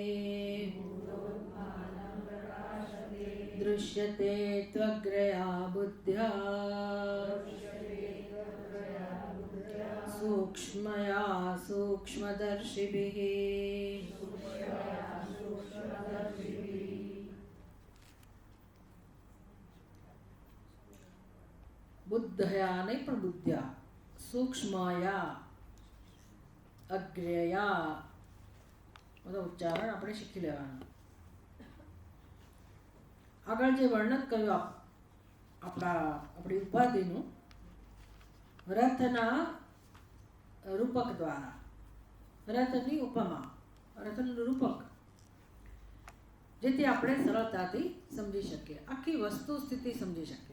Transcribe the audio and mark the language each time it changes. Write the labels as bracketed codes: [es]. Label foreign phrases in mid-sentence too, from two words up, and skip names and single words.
[sa] दृश्यते त्वग्रया बुद्ध्या सूक्ष्मया सूक्ष्मदर्शिभिः। [gu] बुद्धया નહીં પણ [sa] बुद्ध्या, सूक्ष्मया अग्रया [gu] બધા ઉચ્ચારણ આપણે શીખી લેવાનું. આગળ જે વર્ણન કર્યું આપણી ઉપાધિનું રથના રૂપક દ્વારા, રથની ઉપમા, રથનું રૂપક, જેથી આપણે સરળતાથી સમજી શકીએ, આખી વસ્તુ સ્થિતિ સમજી શકીએ.